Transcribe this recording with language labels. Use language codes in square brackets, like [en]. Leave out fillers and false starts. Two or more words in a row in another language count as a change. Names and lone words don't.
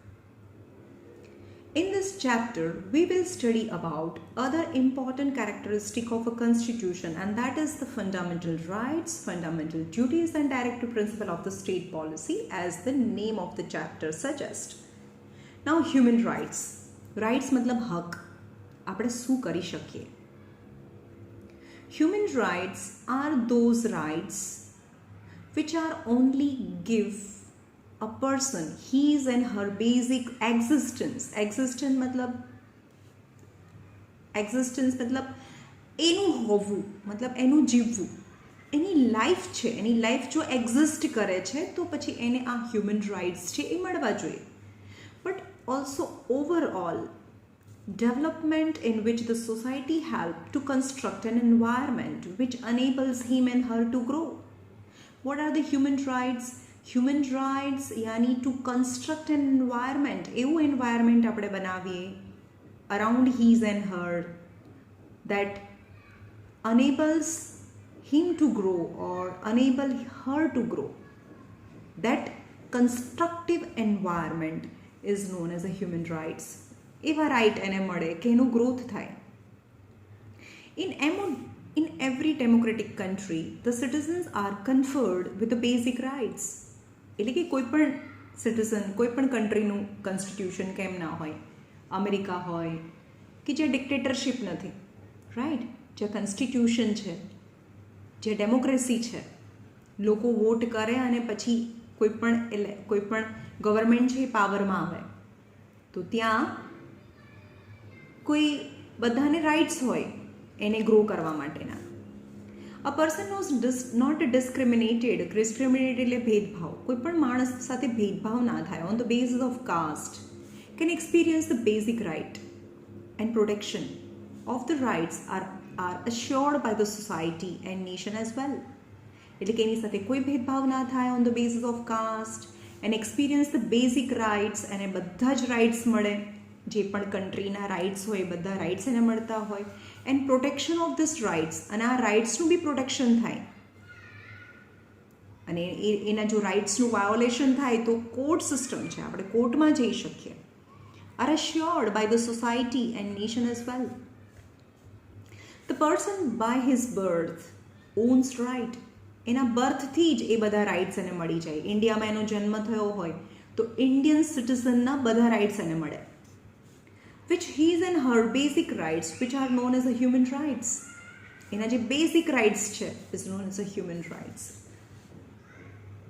[en] In this chapter we will study about other important characteristic of a constitution, and that is the fundamental rights, fundamental duties and directive principle of the state policy, as the name of the chapter suggests. Now human rights. Rights [hi] मतलब हक, [gu] આપણે શું કરી શકીએ. [en] Human rights are those rights which are only give a person his and her basic existence. [gu] Existence मतलब એનું હોવું, मतलब એનું જીવવું, એની લાઈફ છે, એની લાઈફ જો એક્ઝિસ્ટ કરે છે તો પછી એને આ [en] human rights [gu] છે એ મળવા જોઈએ. [en] But also overall development in which the society help to construct an environment which enables him and her to grow. What are the human rights? Human rights yani to construct an environment, એવું environment [gu] આપણે બનાવીએ [en] around his and her that enables him to grow or enable her to grow. That constructive environment is known as a human rights. [gu] એવા રાઇટ એને મળે કે એનું ગ્રોથ થાય. [en] In every democratic country the citizens are conferred with the basic rights. [gu] એટલે કે કોઈ પણ સિટીઝન, કોઈ પણ કન્ટ્રીનું કોન્સ્ટિટ્યુશન કેમ ના હોય, અમેરિકા હોય કે જે ડિક્ટેટરશીપ નથી, રાઈટ, જે કોન્સ્ટિટ્યુશન છે, જે ડેમોક્રેસી છે, લોકો વોટ કરે અને પછી કોઈ પણ ગવર્મેન્ટ છે એ પાવરમાં આવે, તો ત્યાં કોઈ બધાને રાઇટ્સ હોય એને ગ્રો કરવા માટેના. [en] A person was not discriminated. [gu] એટલે ભેદભાવ, કોઈ પણ માણસ સાથે ભેદભાવ ના થાય [en] on the basis of caste, can experience the basic right and protection of the rights are assured by the society and nation as well. [gu] એટલે કે એની સાથે કોઈ ભેદભાવ ના થાય [en] on the basis of caste and experience the basic rights, [gu] એને બધા જ રાઇટ્સ મળે, જે પણ કન્ટ્રીના રાઇટ્સ હોય બધા રાઇટ્સ એને મળતા હોય, [en] and protection of these rights, [gu] અને આ રાઇટ્સનું બી પ્રોટેક્શન થાય, અને એના જો રાઇટ્સનું વાયોલેશન થાય તો [en] court system [gu] છે, આપણે કોર્ટમાં જઈ શકીએ. [en] આર assured by the society and nation as well. The person by his birth owns right. [gu] એના બર્થથી જ એ બધા રાઇટ્સ એને મળી જાય. ઇન્ડિયામાં એનો જન્મ થયો હોય તો ઇન્ડિયન સિટીઝનના બધા રાઇટ્સ એને મળે. [en] Which his and her basic rights, which are known as the human rights. [gu] એના જે બેઝિક રાઇટ્સ છે [en] is known as the human rights.